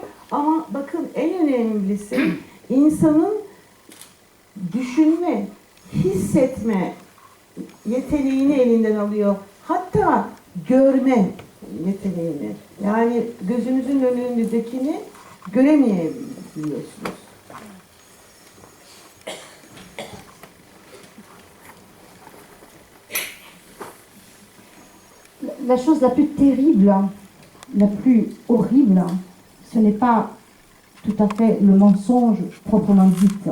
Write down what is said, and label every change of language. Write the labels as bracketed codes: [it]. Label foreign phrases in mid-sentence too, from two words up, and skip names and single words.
[tr] Ama bakın en önemlisi insanın düşünme, hissetme yeteneğini elinden alıyor. Hatta görme yeteneğini. Yani gözünüzün önündekini göremeyebiliyorsunuz. [fr] La chose la plus terrible, la plus horrible, ce n'est pas tout à fait le mensonge proprement dit.